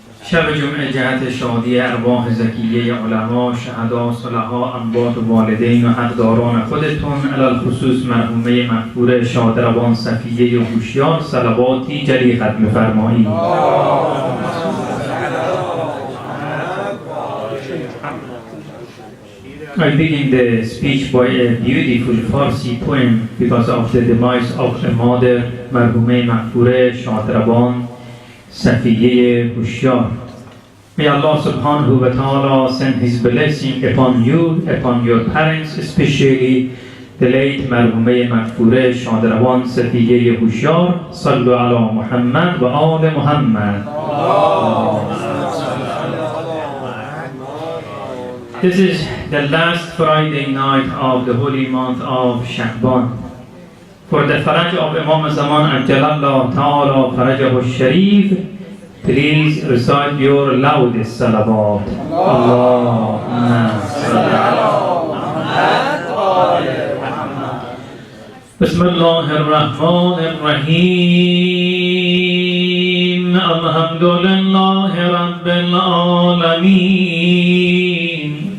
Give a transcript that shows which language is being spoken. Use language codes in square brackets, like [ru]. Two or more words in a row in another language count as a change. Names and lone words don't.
[fa] شب جمعه جهت شادی ارواح زکیه علما، شهدا، صلحا، انبات و والدین و حقداران خودتون، علال خصوص مرحومه مغفور شادروان صفیه و هوشیار صلواتی جلی ختم فرمایید. [en] I begin the speech by a beautiful Farsi poem because of the demise of the mother, [fa] مرحومه مغفور شادروان صفیه هوشیار. [en] May Allah [ar] سبحانه وتعالى [en] send his blessing upon you, upon your parents, especially the late [fa] مرحومه مغفور شادروان صفیه هوشیار. [ar] صلوا علی محمد و آل محمد. [en] This is the last Friday night of the holy month of Sha'ban. For the faraj of Imam Zaman [ar] عجل الله تعالى فرجه الشريف, [en] please recite your loudest salawat. [ar] اللهم صل على محمد. بسم الله الرحمن الرحيم. الحمد لله رب العالمين.